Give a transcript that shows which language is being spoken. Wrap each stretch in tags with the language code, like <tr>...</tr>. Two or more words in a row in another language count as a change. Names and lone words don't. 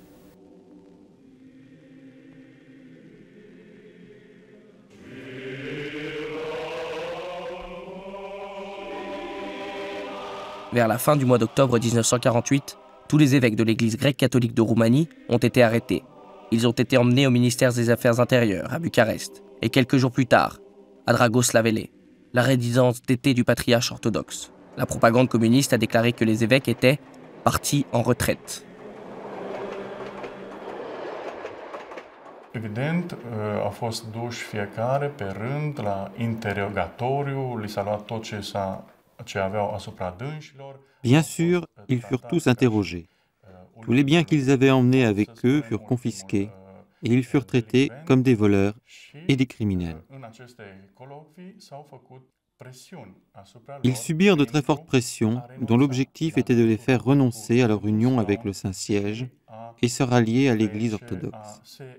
<fr>Vers la fin du mois d'octobre 1948, tous les évêques de l'Église grecque catholique de Roumanie ont été arrêtés. Ils ont été emmenés au ministère des Affaires intérieures, à Bucarest, et quelques jours plus tard, à Dragoslavele, la résidence d'été du patriarche orthodoxe. La propagande communiste a déclaré que les évêques étaient partis en retraite.</fr> <ro>Evident, au fost duși fiecare pe rând la interogatoriu, li s-a luat tot ce aveau asupra dânșilor.</ro> <fr>Bien sûr, ils furent tous interrogés. Tous les biens qu'ils avaient emmenés avec eux furent confisqués et ils furent traités comme des voleurs et des criminels. Ils subirent de très fortes pressions dont l'objectif était de les faire renoncer à leur union avec le Saint-Siège et se rallier à l'Église orthodoxe.</fr>